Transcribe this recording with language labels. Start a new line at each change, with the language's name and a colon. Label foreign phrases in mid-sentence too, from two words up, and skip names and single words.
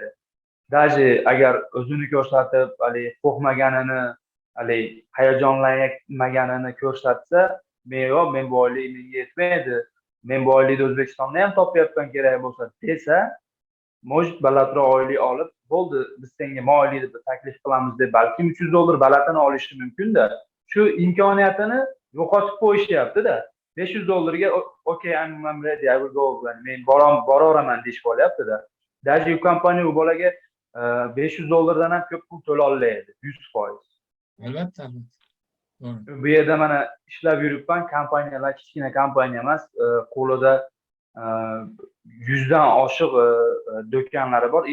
Uzbek: Даже agar o'zini ko'rsatib, hali qo'rqmaganini, hali hayajonlanmaganini ko'rsatsa, men bu oylik menga yetmaydi, men bu oylikni O'zbekistonda ham topayotgan kerak bo'lsa desa, может balandroq oylik olib, bo'ldi, biz senga oylik deb taklif qilamiz deb balki $300 balandini olishi mumkin-da. Shu imkoniyatini yo'qotib qo'yishyapti-da.
English: $500 ga okay, I'm ready, I will go.
Uzbek: Men boraman deb qo'yapti-da. Даже u kompaniya u bolaga $500 dan ham ko'p pul to'la oladi, 100%. Albatta. Bu yerda mana ishlab yuribman, kompaniyalar kichkina kompaniya emas, qo'lida 100 dan oshiq do'konlari bor.